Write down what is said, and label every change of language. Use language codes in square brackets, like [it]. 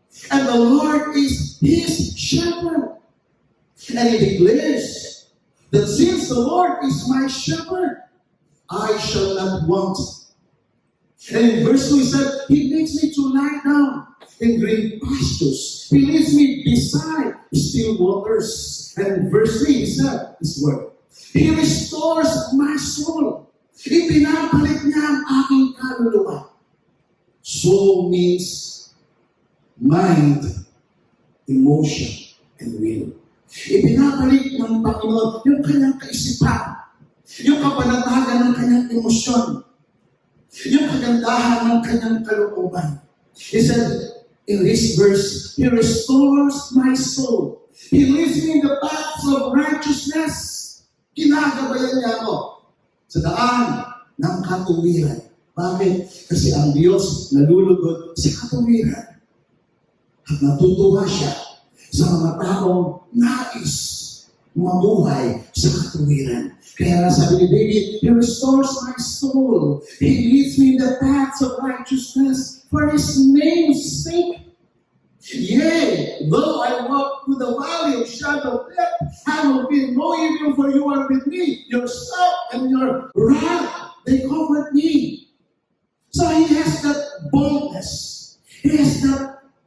[en] And the Lord is his shepherd. And he declares that since the Lord is my shepherd, I shall not want. And in verse 2 he said, He makes me to lie down in green pastures. He leads me beside still waters. And in verse 3 he said this word, He restores my soul. [tl] Ipinabalik niya ang aking kaluluwa. [en] Soul means mind, emotion, and will. [tl] Ipinabalik ng Panginoon yung kanyang kaisipan, yung kapanatagan ng kanyang emosyon, yung kagandahan ng kanyang kalooban. [en] He said in this verse, He restores my soul. He leads me in the paths of righteousness. [tl] Ginagabayan niya ako sa daan ng katuwiran. Bakit? Kasi ang Diyos nalulugod sa katuwiran. At natutuwa siya sa mga taong nais mamuhay sa katuwiran. Kaya sabi ni David, [en] He restores my soul. He leads me in the paths of righteousness for His name's sake. Yea, though I walk through the valley of shadow of death, I will feel no evil, for you are with me. Your staff and your rod, they comfort me. So he has that boldness. He has that